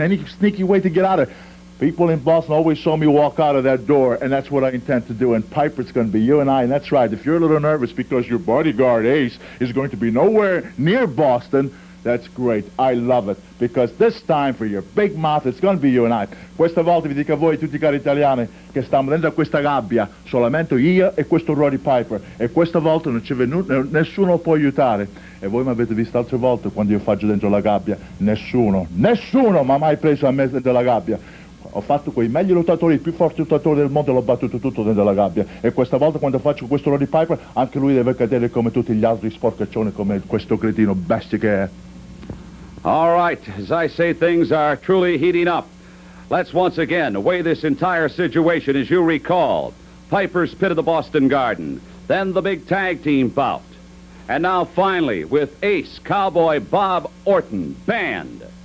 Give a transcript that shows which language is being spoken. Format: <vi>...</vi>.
<en>Any sneaky way to get out of it? People in Boston always saw me walk out of that door, and that's what I intend to do. And Piper's going to be you and I, and that's right. If you're a little nervous because your bodyguard, Ace, is going to be nowhere near Boston, that's great. I love it. Because this time, for your big mouth, it's going to be you and I.</en> <it>Questa volta vi dico a voi, tutti cari italiani, che stiamo dentro a questa gabbia, solamente io e questo Roddy Piper. E questa volta non c'è venuto, nessuno può aiutare. E voi mi avete visto altre volte quando io faccio dentro la gabbia. Nessuno mi ha mai preso a me dentro la gabbia. Ho fatto quei meglio lottatori, i più forti lottatori del mondo, l'ho battuto tutto dentro la gabbia. E questa volta quando faccio questo Roddy Piper, anche lui deve cadere come tutti gli altri sporcaccioni, come questo cretino bestia che è.</it> <en>All right, as I say, things are truly heating up. Let's once again weigh this entire situation. As you recall, Piper's pit of the Boston Garden, then the big tag team bout, and now finally with Ace Cowboy Bob Orton banned.</en>